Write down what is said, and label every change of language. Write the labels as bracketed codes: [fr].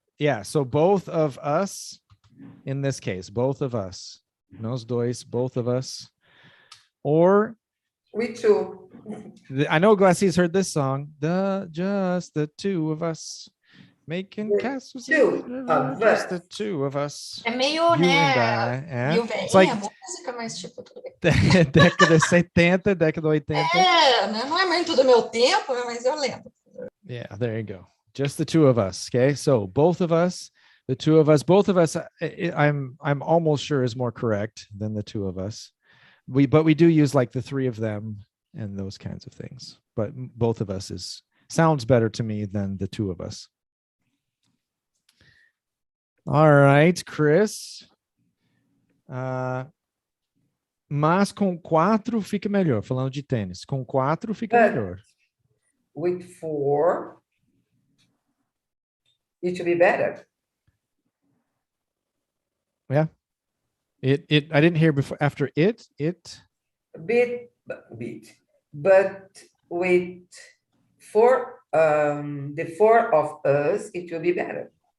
[en] Yeah, so both of us in this case, both of us. [pt] Nós dois, [en] both of us. Or Me too. I know Glassy's heard this song. Just the two of us making castles. Two of Just us. the two of us. [pt] É meio, [en] You [pt] né? [en] and I. [pt] Meio [en] It's like [pt] velhinha a música, mas tipo, tudo bem. década 70, década 80. É, né? Não é muito do meu tempo, né? Mas eu lembro. [en] Yeah, there you go. Just the two of us. Okay, so both of us, the two of us, both of us. I'm almost sure is more correct than the two of us. But we do use like the three of them and those kinds of things. But both of us sounds better to me than the two of us. All right, Chris. [pt] Mas com 4 fica melhor. Falando de tênis, com 4 fica melhor. [en] With 4, it should be better. Yeah. I didn't hear before. After it. Bit. But with 4, the 4 of us, it will be better.